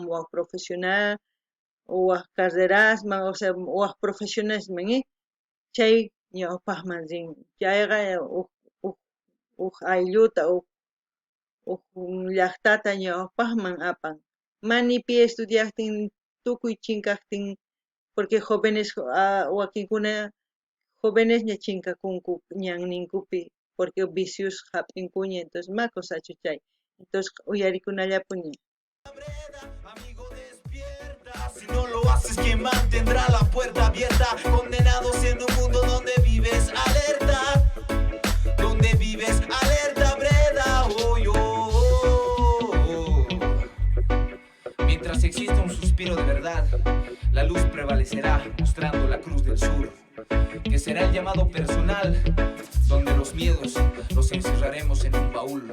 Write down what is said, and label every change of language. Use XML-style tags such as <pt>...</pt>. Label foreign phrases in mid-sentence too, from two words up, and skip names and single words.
<qu>waq profesional waq carrerasman</qu> <es>o sea</es> <qu>waq profesionalsman chay ñawpaqman rin chayqa huk aylluta huk llaqtata ñawpaqman apan manipi estudiaqtin tukuy chinkaqtin</qu> <es>porque jóvenes</es> <qu>wakinkuna jóvenes ña chinkakunku ñanninkupi porque vicios hap'inkuña entonces ma kusachu chay entonces uyarikunallapuña.</qu> <es>Amigo, despierta. Si no lo haces, ¿quién mantendrá la puerta abierta? Condenados en un mundo donde vives alerta. Donde vives alerta, Breda. Oh, oh, oh. Mientras exista un suspiro de verdad, la luz prevalecerá, mostrando la cruz del sur, que será el llamado personal, donde los miedos los encerraremos en un baúl.</es>